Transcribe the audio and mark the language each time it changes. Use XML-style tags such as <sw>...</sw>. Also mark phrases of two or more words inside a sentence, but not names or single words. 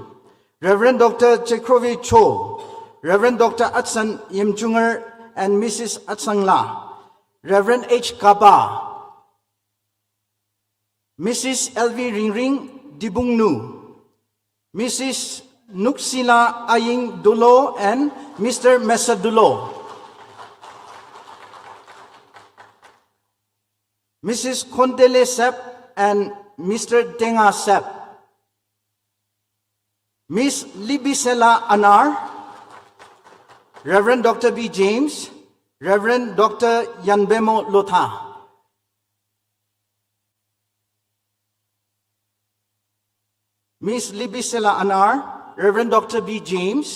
<en>Reverend Dr. Chekrovi Cho. Reverend Dr. Atsan Yimchunger and Mrs. Atsang La. Reverend H. Kaba. Mrs. LV Ringring Dibungnu. Mrs. Nuksila Aying Dulo and Mr. Mesa Dulo. Mrs. Kondele Sep and Mr. Tenga Sep. Miss Libisela Anar. Reverend Dr. B. James. Reverend Dr. Yanbemo Lotha. Miss Libisela Anar. Reverend Dr. B. James.</en>